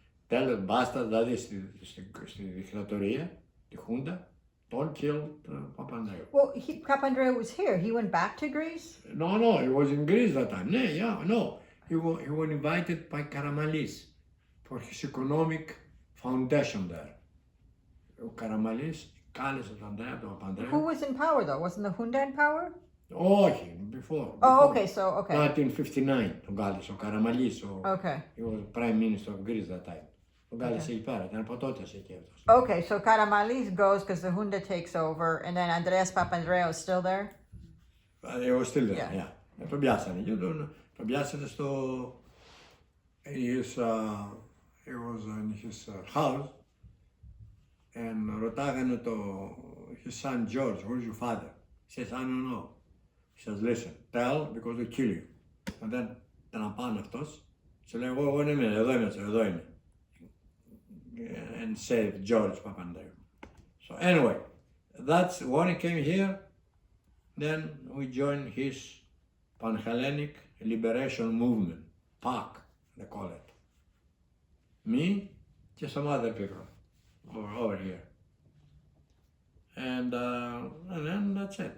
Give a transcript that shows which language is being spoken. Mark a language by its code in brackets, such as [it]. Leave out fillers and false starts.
[en] Tell the bastards, [el] δηλαδή στη δικτατορία, τη Χούντα, [en] don't kill Papandreou. Well, Papandreou was here. He went back to Greece? No, he was in Greece that time. He was invited by Karamanlis for his economic foundation there. [el] Ο Καραμανλής κάλεσε τον Ανδρέα τον Παπανδρέου. [en] Who was in power though? Wasn't the junta in power? [el] Όχι, [en] before. Oh, okay, so, okay. [el] 1959 τον κάλεσε ο Καραμανλής. [en] Okay. He was prime minister of Greece that time. [el] Τον κάλεσε εκεί πέρα, ήταν από τότε εκεί αυτός. [en] Okay, so Karamanlis goes because the junta takes over, and then Andreas Papandreou is still there? He was still there, yeah. [el] Τον πιάσανε και τον πιάσανε στο... [en] He was in his house. And [el] ρωτάγανε [en] his son George, where's your father? He says, I don't know. He says, listen, tell because they kill you. And then [el] τον απάνε αυτός. Σε λέει, εγώ δεν είμαι, εδώ είμαι. [en] And saved George Papandreou. So anyway, that's when he came here. Then we joined his Pan-Hellenic Liberation Movement, PAC, they call it. Me, just some other people. Over here, and then that's it.